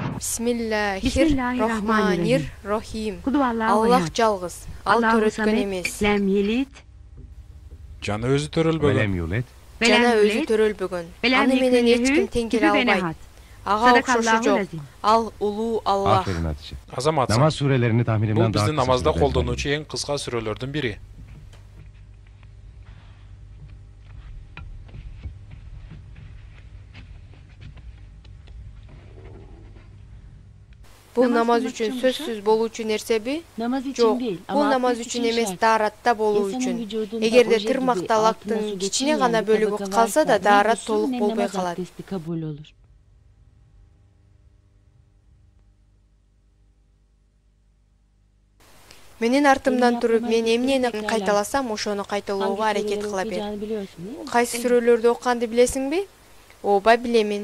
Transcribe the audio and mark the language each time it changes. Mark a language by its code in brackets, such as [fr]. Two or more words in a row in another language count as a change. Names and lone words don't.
[ar] Bismillahirrahmanirrahim. [ky] Allah жалгыз. Ал төрөткөн эмес. [ar] لم يلد. [ky] Жана өзү төрөлбөгөн. [ar] ولم يولد. [ky] Жана өзү төрөлбөгөн. Аны менен эч ким тең келе албайт. Ага окшошу жок. Ал улуу Аллах. [tr] Aferin Hatice. [ky] Азаматсың. [tr] Namaz surelerini tahminimden [ky] Бул [tr] daha [ky] биздин [tr] kısa [ky] намазда [tr] sürede [ky] колдонуучу эң кыска сүрөлөрдүн бири. Бул намаз үчүн сөзсүз болуучу нерсеби? [tr] Namaz için [ky] Жок. [tr] değil [ky] Бул [tr] ama [ky] намаз [tr] abdest [ky] үчүн [tr] için [ky] эмес, [tr] şart. [ky] дааратта болуу [tr] İnsanın [ky] үчүн. [tr] vücudunda [ky] Эгерде [tr] oje [ky] тырмакталактын [tr] gibi altına su [ky] кичине гана [tr] geçirmeyen bir [ky] бөлүгү [tr] tabaka [ky] калса да [tr] varsa [ky] даарат [tr] ne [ky] толук [tr] gusül ne [ky] болбой [tr] namaz [ky] калат. [tr] abdesti kabul olur. [ky] Менин артымдан туруп, мен эмнени кайталасам, ошону кайталоого аракет кыла бер. [tr] Okuyacağını biliyorsun değil mi? [ky] Кайсы сүрөлөрдү окуганды билесиңби? Ооба, билемин.